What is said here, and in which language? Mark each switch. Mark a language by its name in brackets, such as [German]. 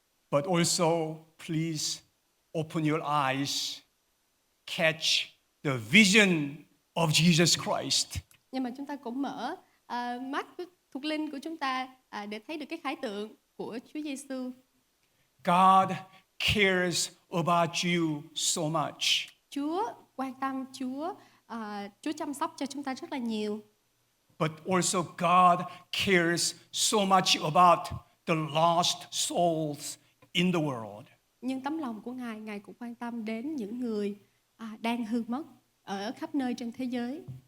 [English] But also, please open your eyes, catch the vision of Jesus Christ. [Vietnamese] Nhưng mà chúng ta cũng mở mắt thuộc linh của chúng ta để thấy được cái khải tượng của Chúa Giêsu. [English] God cares about you so much. [Vietnamese] Chúa quan tâm, Chúa chăm sóc cho chúng ta rất là nhiều. [English] But also God cares so much about the lost souls in the world. [Vietnamese] Nhưng tấm lòng của Ngài cũng quan tâm đến những người đang hư mất ở khắp nơi trên thế giới.